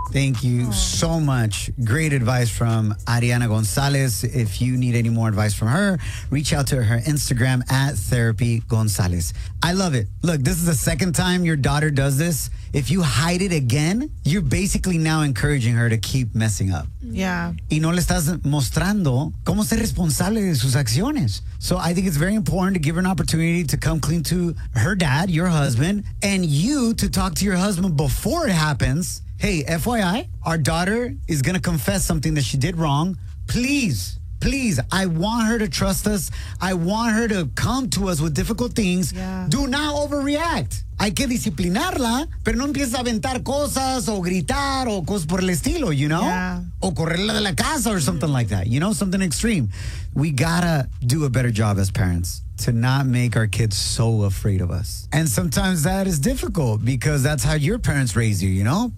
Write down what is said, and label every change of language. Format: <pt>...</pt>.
<en>Thank you so much. Great advice from Ariana González. If you need any more advice from her, reach out to her Instagram at Therapy González. I love it. Look, this is the second time your daughter does this. If you hide it again, you're basically now encouraging her to keep messing up. Yeah.</en> <es>Y no le estás mostrando cómo ser responsable de sus acciones.</es> <en>So I think it's very important to give her an opportunity to come clean to her dad, your husband, and you to talk to your husband before it happens. Hey, FYI, our daughter is going to confess something that she did wrong. Please. Please, I want her to trust us. I want her to come to us with difficult things. Yeah. Do not overreact.</en> <es>Hay que disciplinarla, pero no empieces a aventar cosas o gritar o cosas por el estilo,</es> <en>you know? Yeah.</en> <es>O correrla de la casa</es> <en>or something like that, you know? Something extreme. We gotta do a better job as parents to not make our kids so afraid of us. And sometimes that is difficult because that's how your parents raise you, you know?</en>